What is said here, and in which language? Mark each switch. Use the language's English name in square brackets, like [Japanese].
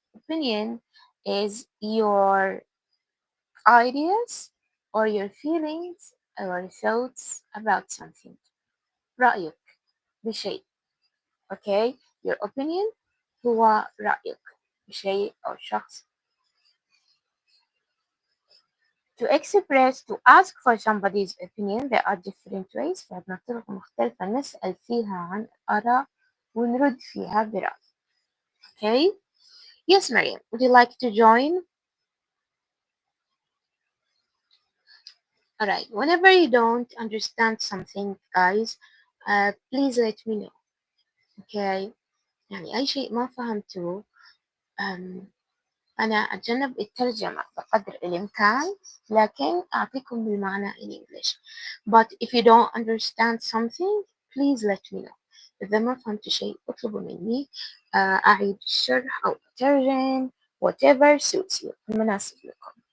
[English] Opinion is your ideas or your feelings or thoughts about something. [Arabic] رأيك بشيء. Okay? Your opinion هو رأيك بشيء أو شخص. [English] To express, to ask for somebody's opinion, there are different ways. [Arabic] فعندنا طرق مختلفة نسأل فيها عن آراء ونرد فيها برأي. [English] Okay? Yes, Mariam, would you like to join? Alright, whenever you don't understand something, guys, please let me know. Okay? [Arabic] يعني أي شيء ما فهمته أنا أتجنب الترجمة بقدر الإمكان لكن أعطيكم بالمعنى in English. [English] But if you don't understand something, please let me know. [Arabic] إذا ما فهمت شيء اطلبوا مني أعيد الشرح أو أترجم whatever suits you المناسب لكم.